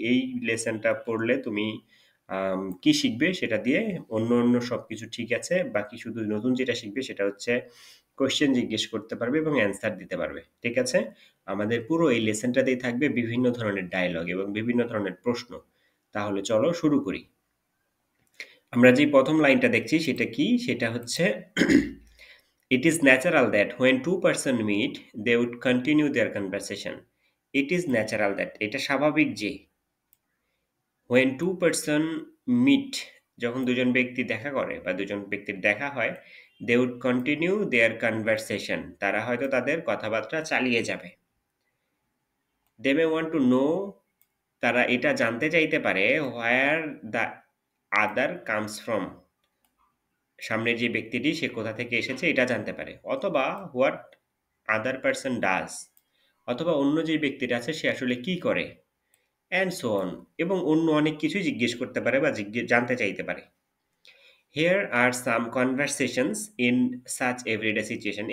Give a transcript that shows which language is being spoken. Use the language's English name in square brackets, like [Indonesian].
[Bangla] এই লেসনটা পড়লে তুমি কি শিখবে সেটা দিয়ে। অন্য সবকিছু ঠিক আছে। বাকি শুধু নতুন যেটা শিখবে সেটা হচ্ছে কোয়েশ্চেন জিজ্ঞেস করতে পারবে এবং অ্যান্সার দিতে পারবে। ঠিক আছে? আমাদের পুরো এই লেসনটাতেই থাকবে বিভিন্ন ধরনের ডায়লগ এবং বিভিন্ন ধরনের প্রশ্ন। তাহলে চলো শুরু করি। আমরা যে প্রথম লাইনটা দেখছি সেটা কি? সেটা হচ্ছে [English] It is natural that when two person meet, they would continue their conversation. It is natural that [Bangla] এটা স্বাভাবিক যে [English] when two person meet, [Bangla] যখন দুজন ব্যক্তি দেখা করে বা দুজন ব্যক্তির দেখা হয়, [English] they would continue their conversation. [Bangla] তারা হয়তো তাদের কথাবার্তা চালিয়ে যাবে। [English] They may want to know, [Bangla] তারা এটা জানতে চাইতে পারে [English] where the other comes from. [Bangla] সামনের যে ব্যক্তিটি সে কোথা থেকে এসেছে এটা জানতে পারে, অথবা [English] what other person does, [Bangla] অথবা অন্য যে ব্যক্তিটা আছে সে আসলে কি করে, [English] and so on, [Bangla] এবং অন্য অনেক কিছুই জিজ্ঞেস করতে পারে বা জানতে চাইতে পারে। [English] Here are some conversations in such everyday situation.